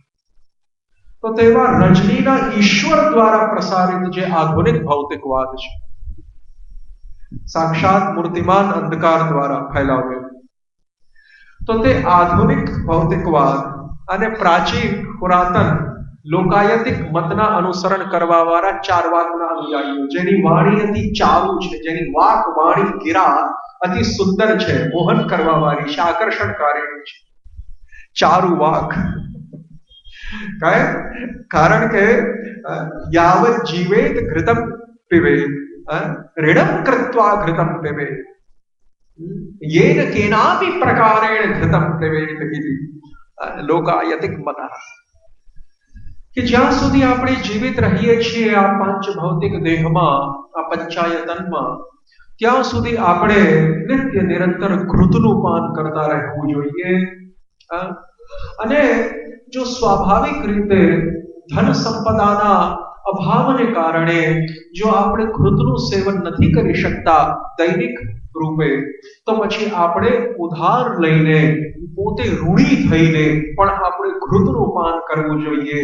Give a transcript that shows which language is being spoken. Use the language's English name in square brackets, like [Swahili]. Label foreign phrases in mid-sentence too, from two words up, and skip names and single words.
[Gujarati] તો તેવા રજનીના ઈશ્વર દ્વારા પ્રસારિત જે આધુનિક ભૌતિકવાદ છે, સાક્ષાત મૂર્તિમાન અંધકાર દ્વારા ફેલાવેલ, તો તે આધુનિક ભૌતિકવાદ અને પ્રાચીન પુરાતન લોકાયતિક મતના અનુસરણ કરવા વાળા ચારવાકના અનુયાયીઓ, જેની વાણી અતિ ચારુ છે, જેની વાક વાણી ગિરા અતિ સુંદર છે, મોહન કરવા વાળી છે, આકર્ષણકારી છે, ચારુ વાક. કારણ કે [Sanskrit] यावत् जीवेत् घृतम् पिबेत् ऋणम कृत्वा घृतम पिबेत येन केनापि प्रकारेण घृतम पिबेत इति लोकायतिक मतः. [Gujarati] કે જ્યાં સુધી આપણે જીવિત રહીએ છીએ આ પાંચ ભૌતિક દેહમાં, આ પંચાયતનમાં, ત્યાં સુધી આપણે નિત્ય નિરંતર ઘૃતનું પાન કરતા રહેવું જોઈએ. અને જો સ્વાભાવિક રીતે ધન સંપદાના અભાવને કારણે જો આપણે ઘૃતનું સેવન નથી કરી શકતા દૈનિક રૂપે, તો પછી આપણે ઉધાર લઈને પોતે ઋણી થઈને પણ આપણે ઘૃતનું પાન કરવું જોઈએ.